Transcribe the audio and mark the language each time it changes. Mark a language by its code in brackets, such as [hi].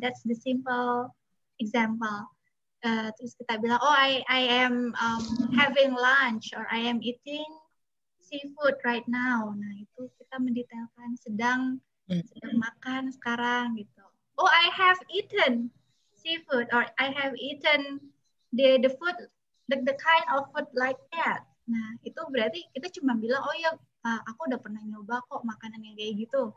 [en] That's the simple example. [id] Terus kita bilang, [en] I am having lunch, or I am eating seafood right now. [id] Nah, itu kita mendetailkan sedang makan sekarang gitu. [en] I have eaten seafood, or I have eaten the food, the kind of food like that. [id] Nah, itu berarti kita cuma bilang, aku udah pernah nyoba kok makanan yang kayak gitu.